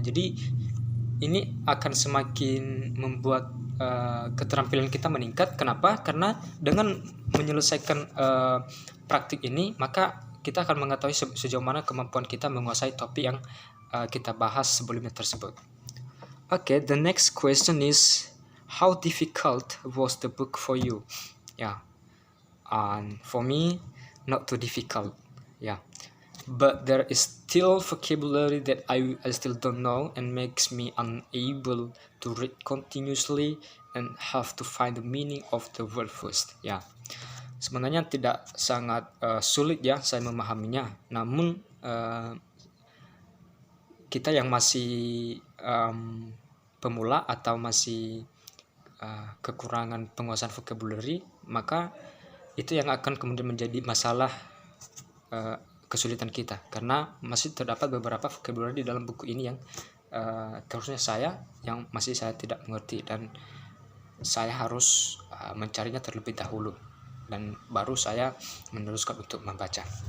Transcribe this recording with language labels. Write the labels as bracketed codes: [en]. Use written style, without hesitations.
[id] Jadi ini akan semakin membuat keterampilan kita meningkat. Kenapa? Karena dengan menyelesaikan praktik ini, maka kita akan mengetahui sejauh mana kemampuan kita menguasai topik yang kita bahas sebelumnya tersebut. [en] Okay, the next question is, how difficult was the book for you? Yeah, and for me, not too difficult. Yeah, but there is still vocabulary that I still don't know and makes me unable to read continuously and have to find the meaning of the word first. [id] Ya, sebenarnya tidak sangat sulit ya saya memahaminya. Namun kita yang masih pemula atau masih kekurangan penguasaan vocabulary, maka itu yang akan kemudian menjadi masalah kesulitan kita, karena masih terdapat beberapa vocabulary di dalam buku ini yang terusnya yang masih saya tidak mengerti, dan saya harus mencarinya terlebih dahulu dan baru saya meneruskan untuk membaca.